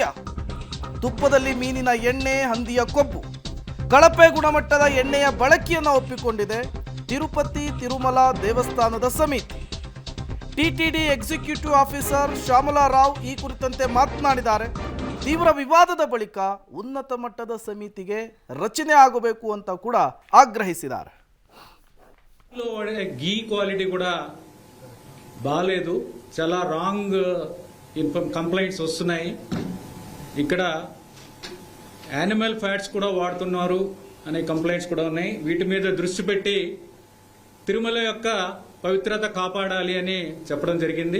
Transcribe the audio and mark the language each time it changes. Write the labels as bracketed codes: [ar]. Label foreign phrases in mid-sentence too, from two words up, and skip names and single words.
[kn] ತುಪ್ಪದಲ್ಲಿ ಮೀನಿನ ಎಣ್ಣೆ, ಹಂದಿಯ ಕೊಬ್ಬು, ಕಳಪೆ ಗುಣಮಟ್ಟದ ಎಣ್ಣೆಯ ಬಳಕೆಯನ್ನು ಒಪ್ಪಿಕೊಂಡಿದೆ ತಿರುಪತಿ ತಿರುಮಲ ದೇವಸ್ಥಾನದ ಸಮಿತಿ. ಟಿಟಿಡಿ [en] executive officer [kn] ಶ್ಯಾಮಲಾ ರಾವ್ ಈ ಕುರಿತಂತೆ ಮಾತನಾಡಿದ್ದಾರೆ. ತೀವ್ರ ವಿವಾದದ ಬಳಿಕ ಉನ್ನತ ಮಟ್ಟದ ಸಮಿತಿಗೆ ರಚನೆ ಆಗಬೇಕು ಅಂತ ಕೂಡ ಆಗ್ರಹಿಸಿದ್ದಾರೆ. [en] ghee quality [te] కూడా బాలేదు, చాలా [en] wrong complaints [te] వస్తున్నాయి. ఇక్కడ [en] animal fats [te] కూడా వాడుతున్నారు అనే కంప్లైంట్స్ కూడా ఉన్నాయి. వీటి మీద దృష్టి పెట్టి తిరుమల యొక్క పవిత్రత కాపాడాలి అని చెప్పడం జరిగింది.